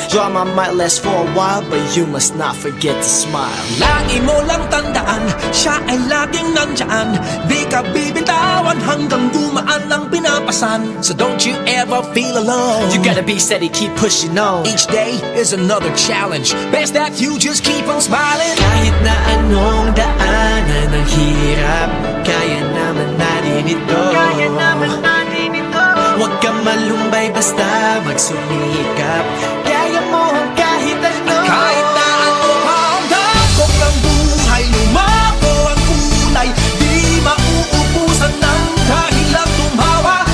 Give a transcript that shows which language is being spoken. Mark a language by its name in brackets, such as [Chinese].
[English] Drama might last for a while, but you must not forget to smile. [Filipino] Lagi mo lang tandaan, siya ay laging nandyan. Di ka bibitawan hanggang dumaan ang pinapasan. [English] So don't you ever feel alone. You gotta be steady, keep pushing on. Each day is another challenge. Best that you just keep on smiling. [Filipino] Kahit na anong daanan ang hirap, kaya naman natin ito. Kaya naman natin ito. Huwag kang malumbay, basta magsumikap. Kaya mo ang kahit ano. Kahit na ano pa ang dakok ng buhay, lumako ang kulay, di mauubusan ng dahilan tumawa.